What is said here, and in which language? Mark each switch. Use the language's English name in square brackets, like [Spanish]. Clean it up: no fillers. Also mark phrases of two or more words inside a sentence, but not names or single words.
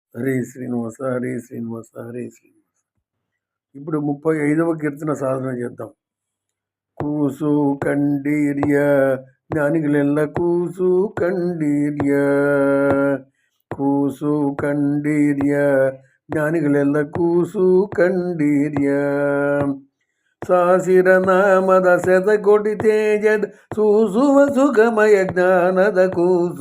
[Telugu] హరే శ్రీనివాస హరే శ్రీనివాస హరే శ్రీనివాస. ఇప్పుడు 35వ కీర్తన సాధన చేద్దాం. [Kannada] ಕೂಸು ಕಂಡೀರ್ಯ ಜ್ಞಾನಿಗಳೆಲ್ಲ ಕೂಸು ಕಂಡೀರ್ಯ, ಕೂಸು ಕಂಡೀರ್ಯ ಜ್ಞಾನಿಗಳೆಲ್ಲ ಕೂಸು ಕಂಡೀರ್ಯ. ಸಾಸಿರ ನಾಮದ ಶತಕೋಟಿ ತೇಜದ ಸೂಸುವ ಸುಖಮಯ ಜ್ಞಾನದ ಕೂಸು.